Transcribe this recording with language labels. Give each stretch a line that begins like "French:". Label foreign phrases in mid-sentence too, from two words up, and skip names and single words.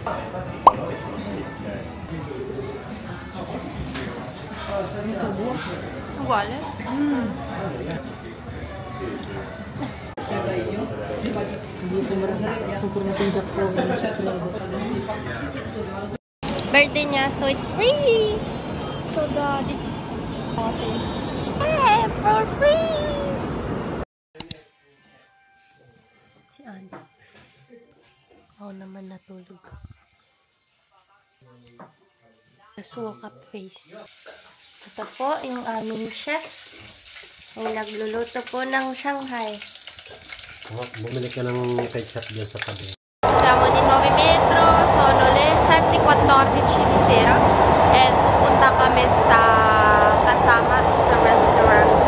Filipino: Uguale. Birthday niya,
English: so it's free. So this bottle. Hey, for free.
Filipino: Si Anne. Ako naman natulog. Nasuwakap face. Ito po yung aming chef. Yung nagluluto po ng Shanghai. Bumili ka ng ketchup dyan sa tabi.
Italian: Siamo di 9 metro, sono le 7:14 di sera
Filipino: and pupunta kami sa kasama sa restaurant.